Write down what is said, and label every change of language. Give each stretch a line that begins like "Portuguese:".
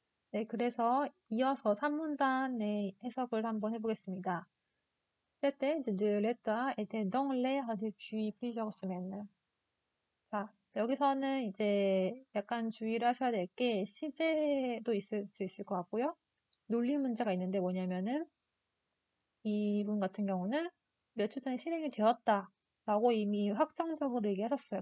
Korean: 네, 그래서 이어서 3문단의 해석을 한번 해보겠습니다.
French: Cette aide de l'État était dans l'air depuis plusieurs semaines.
Korean: 자, 여기서는 이제 약간 주의를 하셔야 될 게 시제도 있을 수 있을 것 같고요. 논리 문제가 있는데 뭐냐면은 이분 같은 경우는 며칠 전에 실행이 되었다 라고 이미 확정적으로 얘기하셨어요.